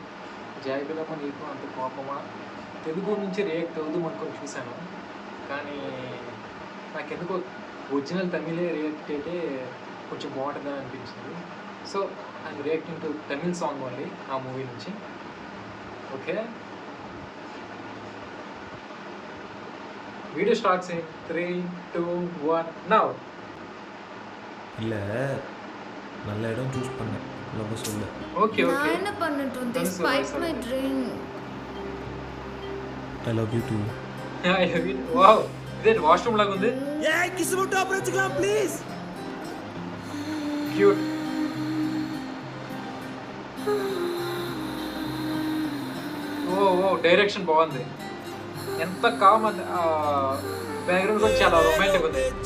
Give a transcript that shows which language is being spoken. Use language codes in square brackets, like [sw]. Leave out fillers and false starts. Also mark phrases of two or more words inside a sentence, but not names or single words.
[te] జాబిలమ్మ నీకు అంత కోపమా తెలుగు నుంచి రియాక్ట్ అవుదాం అనుకొని చూశాను, కానీ నాకెందుకో ఒరిజినల్ తమిళే రియాక్ట్ అయితే కొంచెం బాగుంటుందని అనిపించింది. [en] So I'm reacting to Tamil song only, [te] ఆ మూవీ నుంచి. [en] ఓకే, Video starts in 3, 2, 1 now. [ta] இல்லை, நல்ல இடம் சூஸ் பண்ணேன். லவ் சொல்ல. [en] okay okay, [ta] நான் என்ன பண்ணட்டும்? [en] They spiked my drink. I love you too. I love you. [te] Wow, ఇది వాష్రూమ్ లాగా ఉంది. ఏయ్ కిస్ ముట్టు అప్రోచ్చుకోం ప్లీజ్. క్యూట్. ఓ డైరెక్షన్ బాగుంది. ఎంత కామ్ అది, బ్యాక్గ్రౌండ్ కూడా చాలా రొమాంటిక్ ఉంది.